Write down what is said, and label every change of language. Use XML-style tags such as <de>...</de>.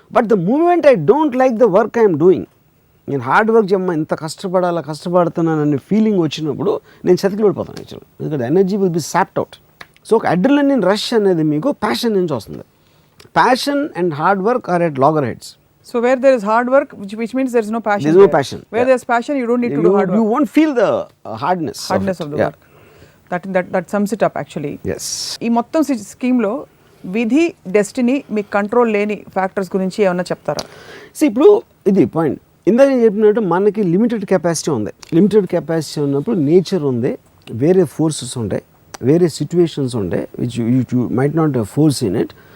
<en>but the moment I don't like the work I'm doing,</en> <te>నేను hard work చేయమ్మా ఇంత కష్టపడుతున్నాను అనే ఫీలింగ్ వచ్చినప్పుడు నేను చతికి పడిపోతాను యాక్చువల్లీ, ఎందుకంటే</te> <en>Energy will be sapped out.</en> <te>So ఒక అడ్రినలిన్ రష్ అనేది మీకు ప్యాషన్ నుంచి వస్తుంది.</te> <en>Passion and hard work are at loggerheads. So where there is hard work, which means there is no passion. There is no passion. Where there is passion, you don't need to do hard work. You won't feel the hardness of the work. That sums it up actually. Yes.</en> <te>ఈ మొత్తం scheme లో విధి, destiny, మీ control లేని factors గురించి ఏమన్నా చెప్తారా? ఇప్పుడు ఇది పాయింట్, ఇందాక నేను చెప్పినట్టు మనకి లిమిటెడ్ కెపాసిటీ ఉంది. లిమిటెడ్ కెపాసిటీ ఉన్నప్పుడు నేచర్ ఉంది, వేరే ఫోర్సెస్ ఉంటాయి, వేరే సిచ్యువేషన్స్ ఉంటాయి</te> <en>Which you might not force in it.</en>